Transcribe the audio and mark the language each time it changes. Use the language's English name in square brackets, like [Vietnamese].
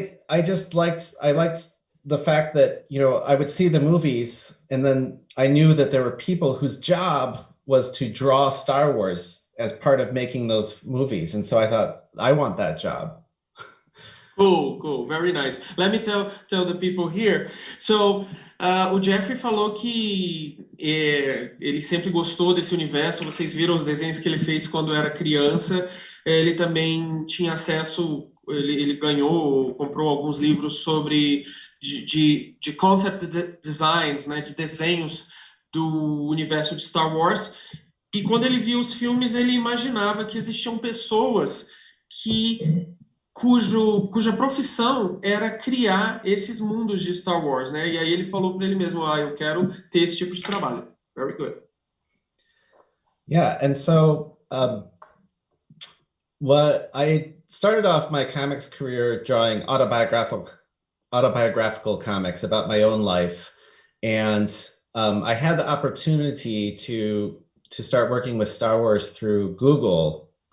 [English] I liked the fact that, I would see the movies, and then I knew that there were people whose job was to draw Star Wars as part of making those movies. And so I thought, I want that job. Cool, very nice. Let me tell the people here. [Portuguese] So, o Jeffrey falou que ele sempre gostou desse universo. Vocês viram os desenhos que ele fez quando era criança. Ele também tinha acesso, ele ganhou, comprou alguns livros sobre de concept designs, né, de desenhos do universo de Star Wars. E quando ele viu os filmes, ele imaginava que existiam pessoas cuja profissão era criar esses mundos de Star Wars, né? E aí ele falou para ele mesmo, eu quero ter esse tipo de trabalho. [English] Very good. Yeah, and so what I started off my comics career drawing autobiographical comics about my own life, and I had the opportunity to start working with Star Wars through Google.